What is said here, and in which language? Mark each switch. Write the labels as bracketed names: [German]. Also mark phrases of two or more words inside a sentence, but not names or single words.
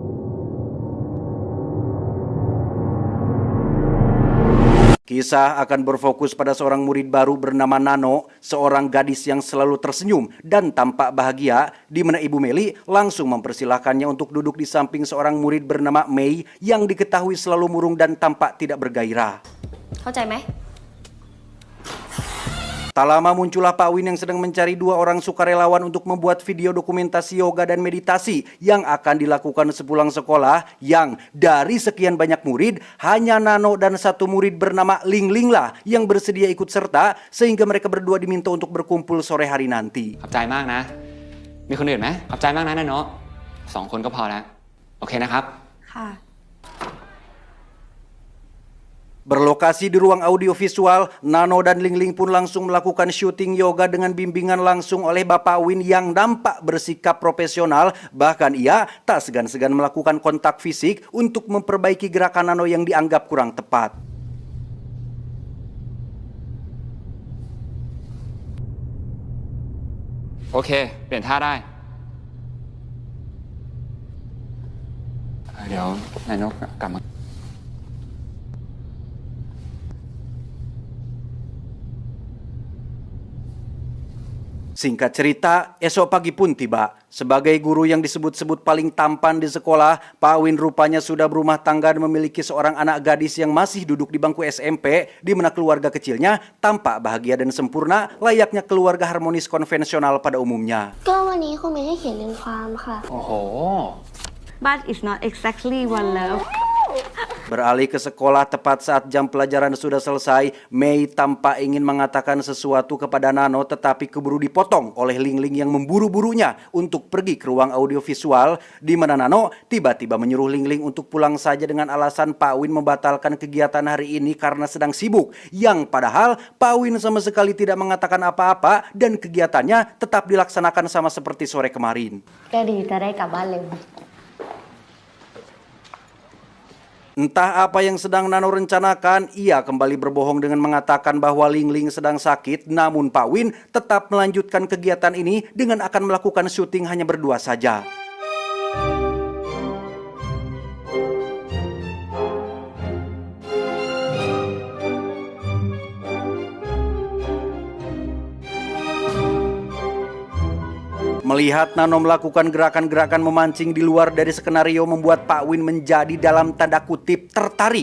[Indonesian] Kisah akan berfokus pada seorang murid baru bernama Nano, seorang gadis yang selalu tersenyum dan tampak bahagia, di mana Ibu Meli langsung mempersilahkannya untuk duduk di samping seorang murid bernama Mei yang diketahui selalu murung dan tampak tidak bergairah. [Thai] เข้าใจไหม [Indonesian] Tak lama muncullah Pak Win yang sedang mencari dua orang sukarelawan untuk membuat video dokumentasi yoga dan meditasi yang akan dilakukan sepulang sekolah, yang dari sekian banyak murid, hanya Nano dan satu murid bernama Ling Ling lah yang bersedia ikut serta, sehingga mereka berdua diminta untuk berkumpul sore hari nanti. [Thai] ขอบใจมากนะ มีคนอื่นไหมขอบใจมากนะนาโนะ2 คนก็พอแล้ว โอเคนะครับ ค่ะ [Indonesian] Berlokasi di ruang audiovisual, Nano dan Ling Ling pun langsung melakukan syuting yoga dengan bimbingan langsung oleh Bapak Win yang nampak bersikap profesional. Bahkan ia tak segan-segan melakukan kontak fisik untuk memperbaiki gerakan Nano yang dianggap kurang tepat. Oke, [Thai] เปลี่ยนท่าได้เดี๋ยวนายนกกลับมา [Indonesian] Singkat cerita, esok pagi pun tiba. Sebagai guru yang disebut-sebut paling tampan di sekolah, Pak Win rupanya sudah berumah tangga dan memiliki seorang anak gadis yang masih duduk di bangku SMP, di mana keluarga kecilnya tampak bahagia dan sempurna layaknya keluarga harmonis konvensional pada umumnya. [Thai] ก็วันนี้ครูไม่ให้เขียนเรียงความค่ะ โอ้โห [English] but it's not exactly one love [Indonesian] Beralih ke sekolah tepat saat jam pelajaran sudah selesai, Mei tampak ingin mengatakan sesuatu kepada Nano, tetapi keburu dipotong oleh Ling Ling yang memburu-burunya untuk pergi ke ruang audiovisual, di mana Nano tiba-tiba menyuruh Ling Ling untuk pulang saja dengan alasan Pak Win membatalkan kegiatan hari ini karena sedang sibuk, yang padahal Pak Win sama sekali tidak mengatakan apa-apa dan kegiatannya tetap dilaksanakan sama seperti sore kemarin. [Thai] ก็ดีจะได้กลับบ้านเร็ว [Indonesian] Entah apa yang sedang Nano rencanakan, ia kembali berbohong dengan mengatakan bahwa Ling Ling sedang sakit, namun Pak Win tetap melanjutkan kegiatan ini dengan akan melakukan syuting hanya berdua saja. Melihat Nano melakukan gerakan-gerakan memancing di luar dari skenario membuat Pak Win menjadi dalam tanda kutip tertarik.